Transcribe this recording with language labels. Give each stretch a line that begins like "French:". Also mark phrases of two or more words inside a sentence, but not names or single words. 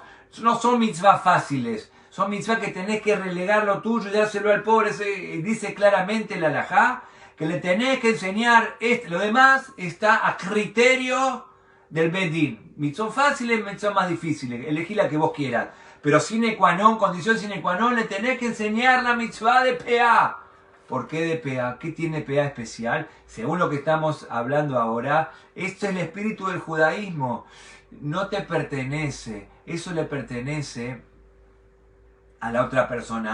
Spanish: No son mitzvahs fáciles, son mitzvahs que tenés que relegar lo tuyo y dárselo al pobre. Dice claramente la halajá que le tenés que enseñar, lo demás está a criterio del bedín. Mitzvot fáciles, mitzvot más difíciles, elegí la que vos quieras.
Latin: Pero sine qua non, condición sine qua non,
Spanish: le tenés que enseñar la mitzvah de Peah. ¿Por qué de Peah? ¿Qué tiene Peah especial? Según lo que estamos hablando ahora, esto es el espíritu del judaísmo. No te pertenece, eso le pertenece a la otra persona.